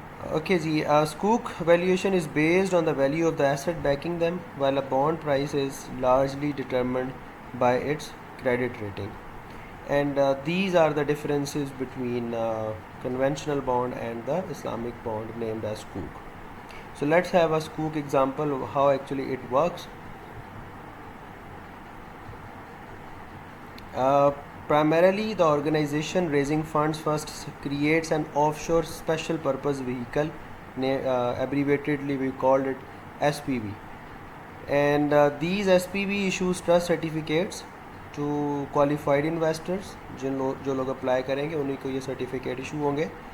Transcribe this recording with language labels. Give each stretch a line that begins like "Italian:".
English: Okay جی، سکوک valuation is based on the value of the asset backing them while a bond price is largely determined by its credit rating, and these are the differences between conventional bond and the Islamic bond named as Sukuk. So let's have a Sukuk example of how actually it works. Primarily the organization raising funds first creates an offshore special purpose vehicle, abbreviatedly we called it SPV, and these SPV issues trust certificates to qualified investors،
Urdu: جو لوگ apply کریں گے انہیں کو یہ certificate issue ہوں گے،